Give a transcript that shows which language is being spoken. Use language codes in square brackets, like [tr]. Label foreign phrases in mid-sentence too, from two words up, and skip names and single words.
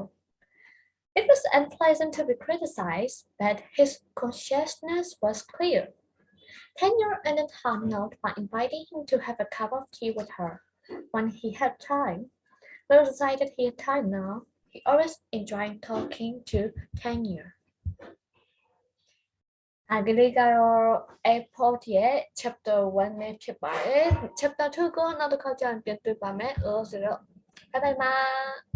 [en] It was unpleasant to be criticized, but his consciousness was clear. Tanya ended her note by inviting him to have a cup of tea with her when he had time. Will decided he had time now. He always enjoyed talking to Tanya. [my] ကလေးကတော့ airport ရဲ့ [en] chapter 1 [my] နဲ့ဖြစ်ပါတယ် [en] chapter 2 [my] ကိုနောက်တစ်ခါကျရင်ပြန်တွေ့ပါမယ်ဆိုတော့ [en] bye bye [my] ပါ